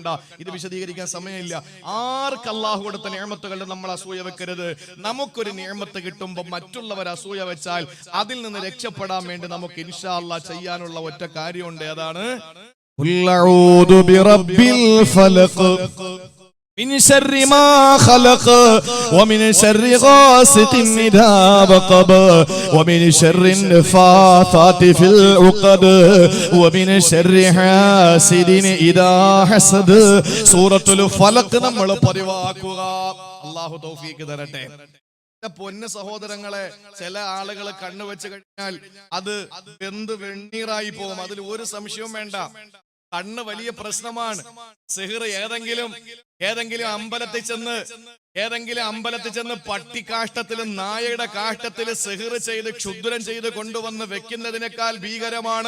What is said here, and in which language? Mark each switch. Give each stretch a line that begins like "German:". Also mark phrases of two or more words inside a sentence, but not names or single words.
Malayalam: ഇത് വിശദീകരിക്കാൻ സമയമില്ല. ആർക്ക് അല്ലാഹു കൊടുത്ത നിഅമത്തുകളുടെ നമ്മൾ അസൂയ വെക്കരുത്. നമുക്കൊരു നിഅമത്ത് കിട്ടുമ്പോൾ മറ്റുള്ളവർ അസൂയ വെച്ചാൽ അതിൽ നിന്ന് രക്ഷപ്പെടാൻ വേണ്ടി നമുക്ക്
Arabic: إن شاء الله
Malayalam: ചെയ്യാനുള്ള ഒറ്റ കാര്യമുണ്ട്.
Arabic: അതാണ് قل أعوذ برب الفلق من شر ما خلق ومن شر غاسق إذا وقب ومن شر النفاثات في العقد ومن شر حاسد إذا حسد
Malayalam: സൂറത്തുൽ ഫലഖ് നമ്മൾ പതിവാക്കുക. അല്ലാഹു തൗഫീഖ് തരട്ടെ. പൊന്ന സഹോദരങ്ങളെ, ചില ആളുകൾ കണ്ണു വെച്ച് കഴിഞ്ഞാൽ അത് വെന്ത് വെണ്ണീറായി പോകും. അതിൽ ഒരു സംശയവും വേണ്ട. കണ്ണ് വലിയ പ്രശ്നമാണ്. സിഹ്ർ ഏതെങ്കിലും അമ്പലത്തിൽ ചെന്ന് പട്ടിക്കാഷ്ടത്തിലും നായയുടെ കാഷ്ടത്തില് സിഹ്ർ ചെയ്ത് ക്ഷുദ്രം ചെയ്ത് കൊണ്ടുവന്ന് വെക്കുന്നതിനേക്കാൾ ഭീകരമാണ്.